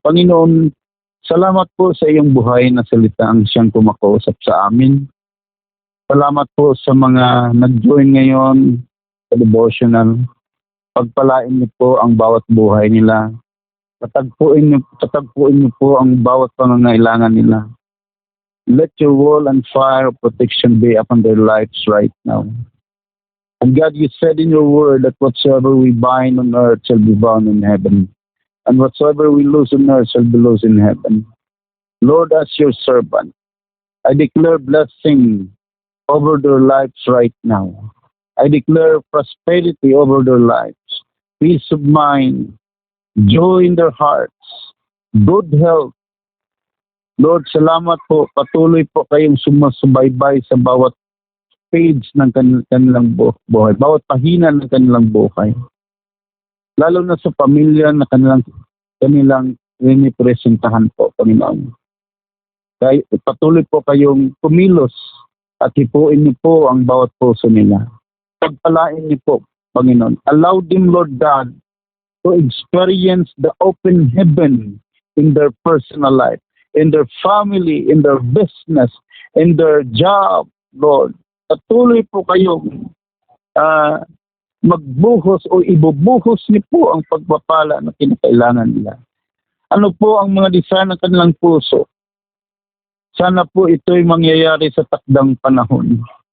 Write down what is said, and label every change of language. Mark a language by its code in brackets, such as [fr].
[tl] Panginoon, salamat po sa iyong buhay na salita ang siyang kumakausap sa amin. Salamat po sa mga nag-join ngayon sa devotional. Pagpalain niyo po ang bawat buhay nila. Patagpuin niyo po ang bawat pangangailangan nila. [en] Let your wall and fire of protection be upon their lives right now. And God, you said in your word that whatsoever we bind on earth shall be bound in heaven. And whatsoever we lose on earth shall be lost in heaven. Lord, as your servant, I declare blessing over their lives right now. I declare prosperity over their lives, peace of mind, joy in their hearts, good health. [tl] Lord, salamat po. Patuloy po kayong sumasubaybay sa bawat page ng kanilang buhay, bawat pahina ng kanilang buhay. Lalo na sa pamilya na kanilang rinipresentahan po, Panginoon. Kaya patuloy po kayong kumilos at hipuin niyo po ang bawat puso nila. Pagpalain niyo po, Panginoon. [en] Allow them, Lord God, to experience the open heaven in their personal life, in their family, in their business, in their job, Lord. [tl] Patuloy po kayong magbuhos o ibubuhos niyo po ang pagpapala na kinakailangan nila. Ano po ang mga design ng kanilang puso? Sana po ito'y mangyayari sa takdang panahon.